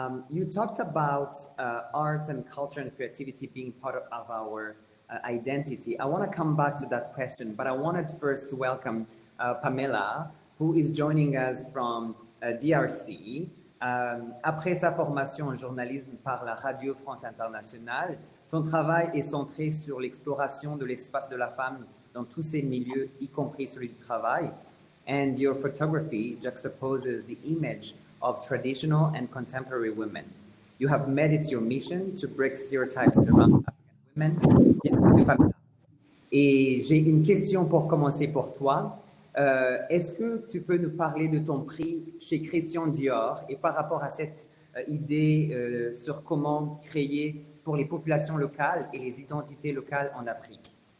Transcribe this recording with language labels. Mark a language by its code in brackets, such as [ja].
[en] You talked about art and culture and creativity being part of our identity. I want to come back to that question, but I wanted first to welcome Pamela, who is joining us from DRC. [fr] Après sa formation en journalisme par la Radio France Internationale, ton travail est centré sur l'exploration de l'espace de la femme dans tous ses milieux, y compris celui du travail. [en] And your photography juxtaposes the image of traditional and contemporary women. You have made it your mission to break stereotypes around African women. [fr] Bienvenue, Pamela. Et j'ai une question pour commencer pour toi. Est-ce que tu peux nous parler de ton prix chez Christian Dior et par rapport à cette idée sur comment créer pour les populations locales et les identités locales en Afrique?